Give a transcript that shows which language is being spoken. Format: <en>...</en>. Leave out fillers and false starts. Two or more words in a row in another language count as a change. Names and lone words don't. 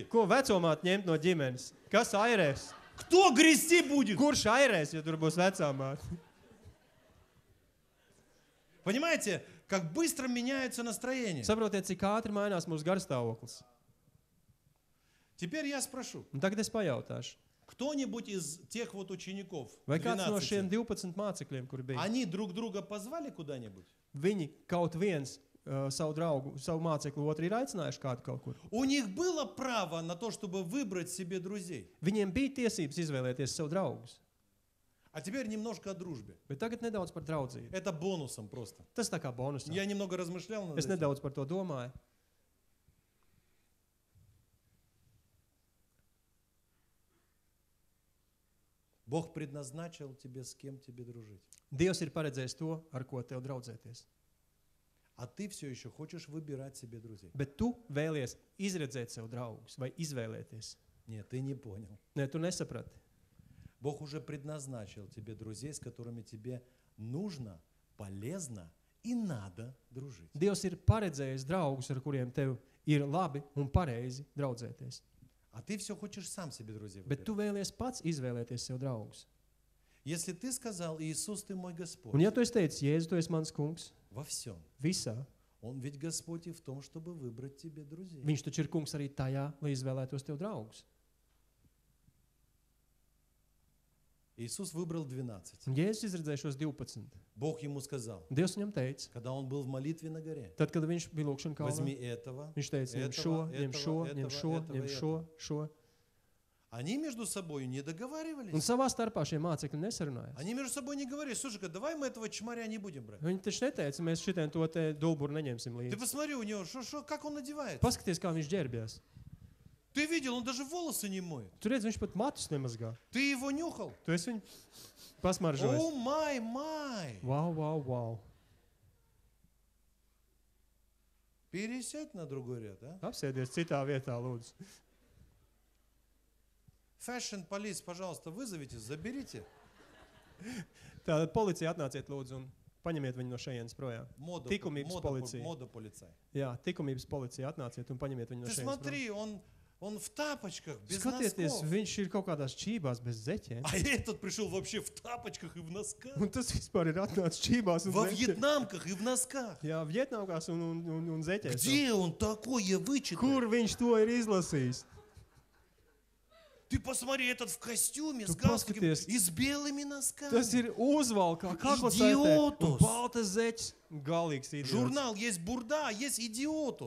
<lv>Ko vecumāte ņemt no ģimenes? Kas airēs?</lv> <ru>Кто грести будет?</ru> <lv>Kurš airēs, ja tur būs vecumāte?</lv> <ru>Понимаете, как быстро меняется настроение.</ru> <lv>Saprotiet, cik ātri mainās mūsu garstāvoklis.</lv> <ru>Теперь я спрошу,</ru> <lv>Un tagad es pajautāšu,</lv> <ru>кто-нибудь из тех вот учеников,</ru> <lv>vai kāds no 12, šiem 12 mācekļiem, kur bija,</lv> <ru>они друг друга позвали куда-нибудь?</ru> <lv>viņi kaut viens savu draugu, savu mācekli otru ir aicinājuši kādu kaut kur?</lv> <ru>У них было право на то, чтобы выбрать себе друзей.</ru> <lv>Viņiem bija tiesības izvēlēties savu draugus.</lv> <ru>А теперь немножко о дружбе.</ru> <lv>Bet tagad nedaudz par draudzību.</lv> <ru>Это бонусом просто.</ru> <lv>Tas tā kā bonusā.</lv> <ru>Я немного размышлял над</ru> <lv>Es</lv> <ru>этим.</ru> <lv>nedaudz par to domāju.</lv> <ru>Бог предназначил тебе, с кем тебе дружить.</ru> <lv>Dievs ir paredzējis to, ar ko tev draudzēties.</lv> <ru>А ты все еще хочешь выбирать себе друзей.</ru> <lv>Bet tu vēlies izredzēt sev draugus vai izvēlēties.</lv> <ru>Нет, ты не понял.</ru> <lv>Nē, tu nesaprati.</lv> <ru>Бог уже предназначил тебе друзей, с которыми тебе нужно, полезно и надо дружить.</ru> <lv>Dievs ir paredzējis draugus, ar kuriem tev ir labi un pareizi draudzēties.</lv> <ru>А ты все хочешь сам себе друзей</ru> <lv>Bet tu</lv> <ru>выбирать.</ru> <lv>vēlies pats izvēlēties sev draugus.</lv> <ru>Если ты сказал, Иисус, ты мой Господь,</ru> <lv>Un ja tu esi teicis, Jēzu, tu esi mans kungs,</lv> <ru>во всем,</ru> <lv>visā,</lv> <ru>Он ведь Господь и в том, чтобы выбрать тебе друзей.</ru> <lv>viņš taču ir kungs arī tajā, lai izvēlētos tev draugus.</lv> <ru>Иисус выбрал 12.</ru> <lv>Un Jēzus izredzēja šos 12.</lv> <ru>Бог ему сказал,</ru> <lv>Dievs viņam teica,</lv> <ru>когда он был в молитве на горе,</ru> <lv>tad, kad viņš bija lūkšana</lv> <ru>возьми</ru> <lv>kalnā,</lv> <ru>этого.</ru> <lv>viņš teica, ņem šo, ņem šo, ņem šo, ņem šo, šo.</lv> <ru>Они между собой не</ru> <lv>Un</lv> <ru>договаривались.</ru> <lv>savā starpā šie mācekļi nesarunājās.</lv> <ru>Они между собой не говорили, слушай-ка, давай мы этого чмаря не будем брать.</ru> <lv>Viņi taču neteica, mēs šitien to te dulburu neņemsim</lv> <ru>Ты</ru> <lv>līdzi.</lv> <ru>посмотри у него, как он одевается.</ru> <lv>Paskaties, kā viņš ģērbjās.</lv> <ru>Ты видел, он даже волосы не моет.</ru> <lv>Tur redz, viņš pat matus nemazgā.</lv> <ru>Ты его нюхал.</ru> <lv>Tu esi viņu pasmaržojis.</lv> <en>Oh, my. Wow, wow, wow.</en> <ru>Пересядь на другой ряд, а?</ru> <lv>Apsēdies citā vietā, lūdzu.</lv> <en>Fashion police,</en> <ru>пожалуйста, вызовите, заберите.</ru> <lv>Tātad policija atnāciet, lūdzu, un paņemiet viņu no šejienes projām.</lv> <ru>Мода,</ru> <lv>Tikumības policija.</lv> <ru>мода полицай.</ru> <lv>Jā, likumības policija atnāciet un paņemiet viņu no</lv> <ru>Ты</ru> <lv>šejienes projām.</lv> <ru>смотри, он в тапочках, без</ru> <lv>Skatieties,</lv> <ru>носков.</ru> <lv>viņš ir kaut kādās čībās bez zeķiem.</lv> <ru>А этот пришел вообще в тапочках и в носках.</ru> <lv>Un tas vispār ir atnācis čībās un</lv> <ru>Во</ru> <lv>zeķiem.</lv> <ru>вьетнамках и в носках.</ru> <lv>Jā, vietnamkās un zeķēs.</lv> <ru>Где он такое вычитал?</ru> <lv>Kur viņš to ir izlasījis?</lv> <ru>Ты посмотри, этот в костюме</ru> <lv>Tu</lv> <ru>с галстуком</ru> <lv>paskaties.</lv> <ru>и с белыми носками.</ru> <lv>Tas ir uzvalkā, kā ko Idiotus. baltas zeķis. Galīgs idiots.</lv> <ru>Журнал есть бурда, есть идиотус.</ru>